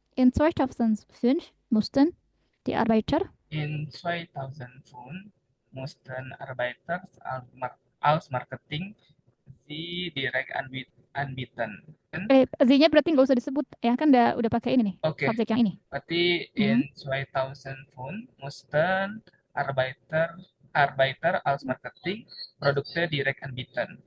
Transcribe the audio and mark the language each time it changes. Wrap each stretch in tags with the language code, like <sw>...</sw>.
<de>In 2005 mussten die Arbeiter In 2005 mussten Arbeiter als Marketing sie direkt anbieten.</de> <id>Z-nya berarti nggak usah disebut ya kan udah pakai ini nih Oke, subjek yang ini. berarti</id> <de>in 2005 mussten Arbeiter als Marketing Produkte direkt anbieten.</de>